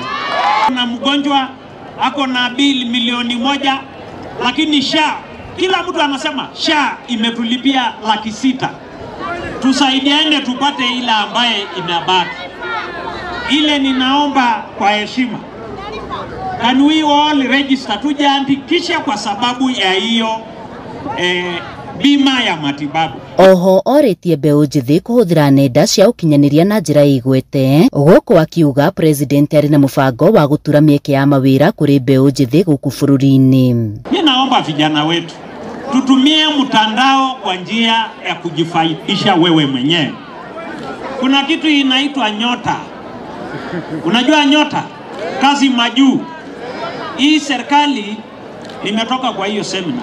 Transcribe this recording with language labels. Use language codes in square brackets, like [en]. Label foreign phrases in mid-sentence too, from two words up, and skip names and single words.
[sw] Na mgonjwa ako na bili milioni 1, lakini SHA, kila mtu anasema SHA imetulipia 600,000. Tusaidiane tupate ile ambaye inabaki. Ile ninaomba kwa heshima, [en] can we all register, [sw] tujiandikishe kwa sababu ya hiyo bima ya matibabu. [ki] Oho oritie mbeu njithi kuhuthira nenda cia ukinyaniria na njira igwete, guku akiuga president ari na mubango wa gutura mieke ya mawira kuri mbeu njithi guku bururi-ini. [sw] Ninaomba vijana wetu tutumie mtandao kwa njia ya kujifaidisha wewe mwenyewe. Kuna kitu inaitwa nyota. Unajua nyota? Kazi majuu. Hii serikali imetoka kwa hiyo seminar.